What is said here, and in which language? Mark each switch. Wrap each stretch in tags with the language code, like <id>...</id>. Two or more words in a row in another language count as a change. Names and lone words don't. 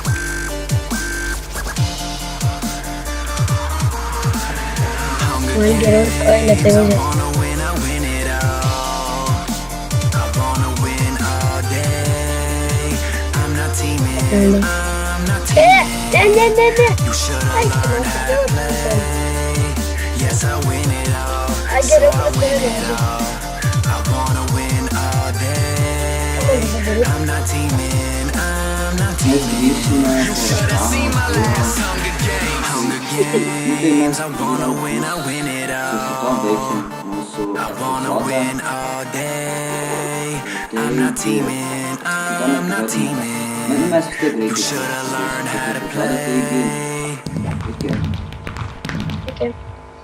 <lt>Man geriau, oi, lėtai važiuoti. Ne. Ai,</lt> <en>Yes, I win it all. I get it, I win it all. I wanna win all day. I'm not teaming, I'm not</en> <lt>Mes</lt> <en>teaming.</en> <lt>grįžsime</lt> <en>You should've seen my last Hunger Games. Hunger Games, I wanna win it</en> <lt>su šito</lt> <en>all.</en> <lt>veiksim mūsų</lt> <en>I wanna</en> <lt>epizodą.</lt> <en>win all day. I'm not teaming, I'm not teaming.</en> <lt>Mes vis tiek</lt> <en>You</en> <lt>reikia.</lt> <en>should've learned how to</en> <lt>Taigi,</lt> <en>play.</en> <lt>iki. Okay.</lt>